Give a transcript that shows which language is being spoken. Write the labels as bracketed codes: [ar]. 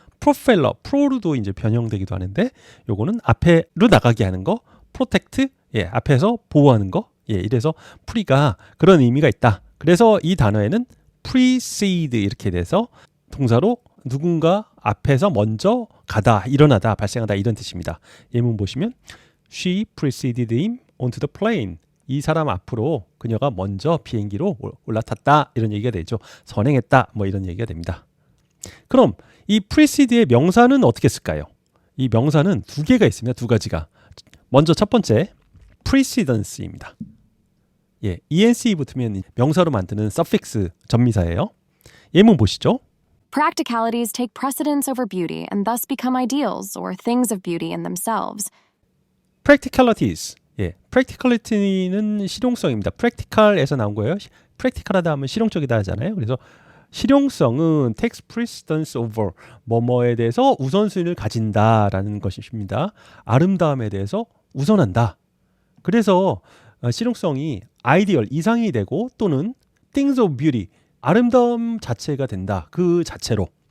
[ko] propeller, pro로도 이제 변형되기도 하는데 요거는 앞에로 나가게 하는 거, protect, 앞에서 보호하는 거. 이래서 pre가 그런 의미가 있다. 그래서 이 단어에는 precede 이렇게 돼서 동사로 누군가 앞에서 먼저 가다, 일어나다, 발생하다 이런 뜻입니다. 예문 보시면 [en] She preceded him onto the plane. [ko] 이 사람 앞으로 그녀가 먼저 비행기로 올라탔다 이런 얘기가 되죠. 선행했다 뭐 이런 얘기가 됩니다. 그럼 이 precede의 명사는 어떻게 쓸까요? 이 명사는 두 개가 있습니다. 두 가지가. 먼저 첫 번째 precedence입니다. ENC 붙으면 명사로 만드는 suffix 전미사예요. 예문 보시죠. [en] Practicalities take precedence over beauty and thus become ideals or things of beauty in themselves. practicalities. [ko] practicality는 실용성입니다. practical에서 나온 거예요. practical하다 하면 실용적이다 하잖아요. 그래서 실용성은 [en] takes precedence over [ko] 뭐뭐에 대해서 우선순위를 가진다라는 것입니다. 아름다움에 대해서 우선한다. 그래서 실용성이 아이디얼, 이상이 되고 또는 [en] things of beauty, [ko] 아름다움 자체가 된다. 그 자체로.